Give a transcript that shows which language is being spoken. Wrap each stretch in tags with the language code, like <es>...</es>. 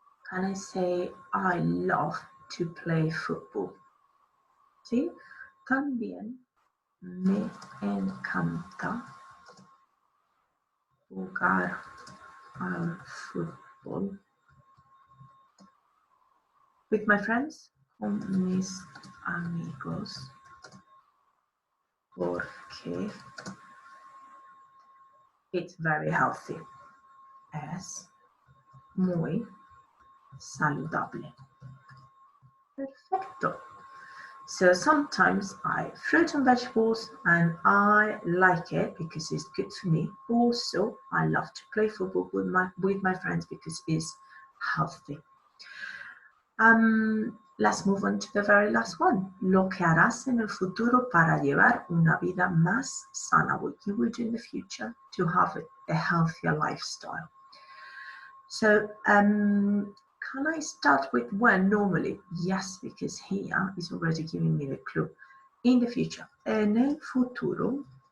<en>Can I say I love to play football?</en> <es>¿Sí? También me encanta jugar al fútbol.</es> <en>With my friends,</en> <es>con mis amigos, porque</es> <en>it's very healthy.</en> <es>Es muy saludable. Perfecto.</es> <en>So sometimes I fruit and vegetables, and I like it because it's good for me. Also, I love to play football with my friends because it's healthy. Let's move on to the very last one.</en> <es>Lo que harás en el futuro para llevar una vida más sana.</es> <en>What you will do in the future to have a healthier lifestyle. So, can I start with when normally? Yes, because here is already giving me the clue. In the future.</en> <es>En el futuro.</es>